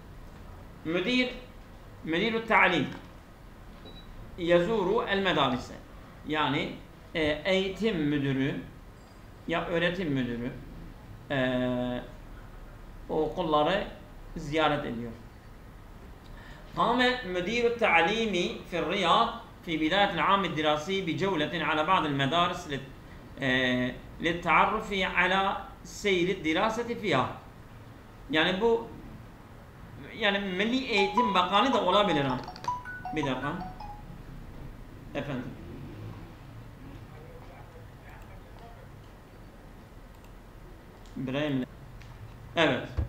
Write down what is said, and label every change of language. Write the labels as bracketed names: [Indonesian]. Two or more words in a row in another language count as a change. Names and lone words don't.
[Arabic] مدير التعليم يزور المدارس, [Turkish] yani eğitim müdürü ya öğretim müdürü okulları ziyaret ediyor. [Arabic] قام مدير التعليم في الرياض في بداية العام الدراسي بجولة على بعض المدارس للتعرف على سير الدراسة فيها. [Turkish] Yani bu Milli Eğitim Bakanı da olabilir ha. Bir dakika. Efendim. İbrahim. Evet.